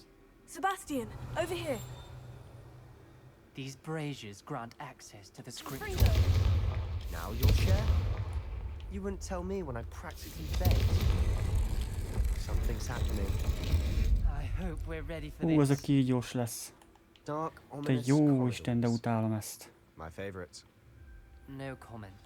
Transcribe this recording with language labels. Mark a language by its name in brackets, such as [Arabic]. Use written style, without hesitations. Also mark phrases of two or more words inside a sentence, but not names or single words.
[English] Sebastian, over here. These braziers grant access to the scripture. Now you'll share? You wouldn't tell me when I practically begged. Something's happening. I hope we're ready for [Hungarian] Ez a [English] this. [Hungarian] kígyós lesz. [English] Dark, [Hungarian] Te [English] ominous [Hungarian] jó Isten, de [English] corridors. [Hungarian] utálom ezt. [English] My favorite. No comment.